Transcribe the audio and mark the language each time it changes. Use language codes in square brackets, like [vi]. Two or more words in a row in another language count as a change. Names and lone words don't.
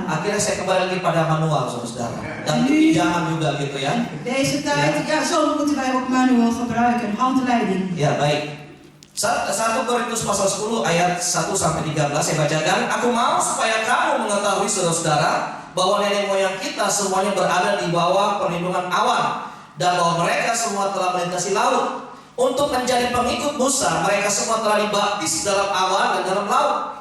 [id] Akhirnya saya kembali lagi pada manual saudara-saudara. Dan itu pinjaman juga gitu ya. [nl] Deze tijd, ja, zo moeten wij ook manual gebruiken, handleiding. [id] Ya baik. 1 Korintus pasal 10 ayat 1 sampai 13 saya bacakan. Aku mau supaya kamu mengetahui saudara-saudara bahwa nenek moyang kita semuanya berada di bawah perlindungan awan dan bahwa mereka semua telah melintasi laut. Untuk menjadi pengikut Musa, mereka semua telah dibaptis dalam awan dan dalam laut.